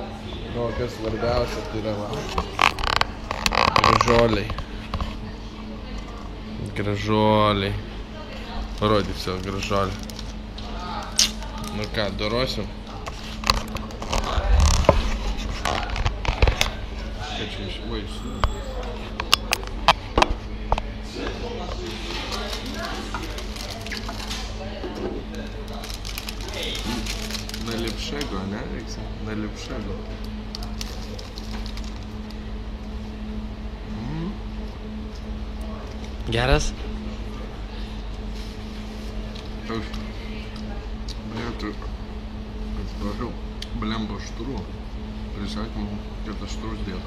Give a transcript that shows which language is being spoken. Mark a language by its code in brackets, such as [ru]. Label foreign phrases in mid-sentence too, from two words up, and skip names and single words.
[lt] Nu, o kas svarbiausia, tai yra gražuoliai. Parodyk savo gražuolį. Nu ką, dorosim? Kad čia išvaisiu. [pl] Najlepszego, nie? Najlepszego. [lt] Geras? Aš atsiprašau, blemba aštrų. Prisakym, kad aštrus dėtum.